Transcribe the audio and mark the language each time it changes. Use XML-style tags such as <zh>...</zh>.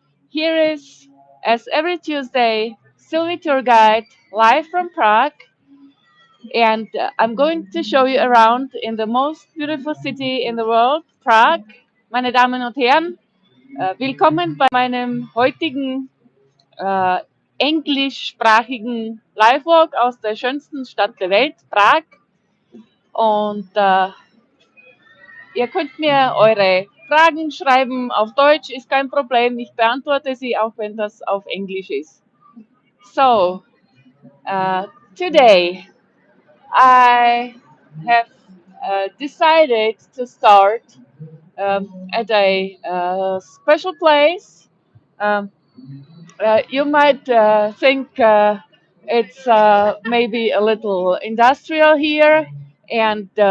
<en>Here is, as every Tuesday, Sylvie Tour Guide live from Prague, and I'm going to show you around in the most beautiful city in the world, Prague.</en> <de>Meine Damen und Herren, willkommen bei meinem heutigen englischsprachigen Live-Walk aus der schönsten Stadt der Welt, Prag. Und ihr könnt mir eure Fragen schreiben auf Deutsch, ist kein Problem. Ich beantworte sie, auch wenn das auf Englisch ist.</de> <en>So, today I have decided to start at a special place. Um, you might think it's maybe a little industrial here, and</en>